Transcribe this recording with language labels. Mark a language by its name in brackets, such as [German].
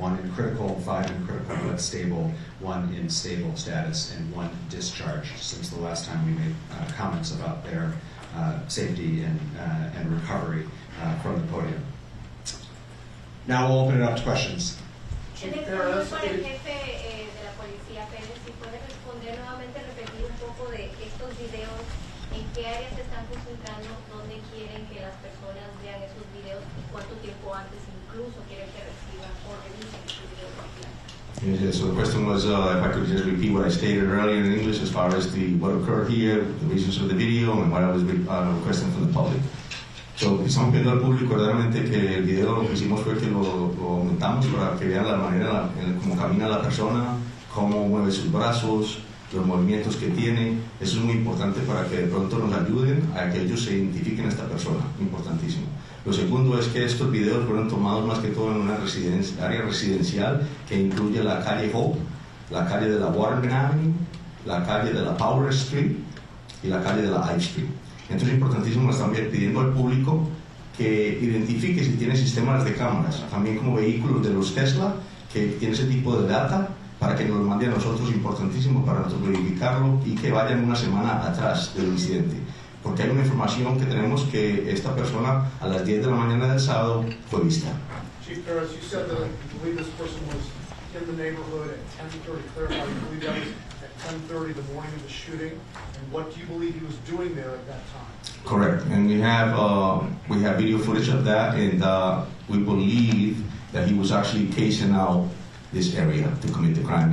[English] 1 in critical, 5 in critical but stable, 1 in stable status, and 1 discharged since the last time we made comments about their safety and recovery from the podium. Now we'll open it up to questions. [Spanish] En español para el jefe de la policía, Pérez, si puede responder nuevamente, repetir un poco de estos videos, en qué áreas se están concentrando, dónde quieren que las personas vean esos videos y cuánto tiempo antes incluso quieren que reciban o revisen esos videos. [English] Yes, so the question was if I could just repeat what I stated earlier in English as far as what occurred here, the reasons of the video, and what I was requesting from the public. [Spanish] So, estamos pidiendo al público verdaderamente que el video lo que hicimos fue que lo aumentamos para que vean la manera en cómo camina la persona, cómo mueve sus brazos, los movimientos que tiene. Eso es muy importante para que de pronto nos ayuden a que ellos se identifiquen a esta persona, importantísimo. Lo segundo es que estos videos fueron tomados más que todo en una área residencial que incluye la calle Hope, la calle de la Waterman Avenue, la calle de la Power Street y la calle de la High Street. Entonces es importantísimo, también pidiendo al público que identifique si tiene sistemas de cámaras, también como vehículos de los Tesla, que tiene ese tipo de data, para que nos lo mande a nosotros, importantísimo para nosotros verificarlo, y que vayan una semana atrás del incidente. Porque hay una información que tenemos que esta persona a las 10 de la mañana del sábado fue vista. [English] Chief Perez, you said that you believe this person was in the neighborhood at 10:30. Clarify, you believe that was at 10:30 the morning of the shooting, and what do you believe he was doing there at that time? Correct, and we have video footage of that, and we believe that he was actually casing out this area to commit the crime.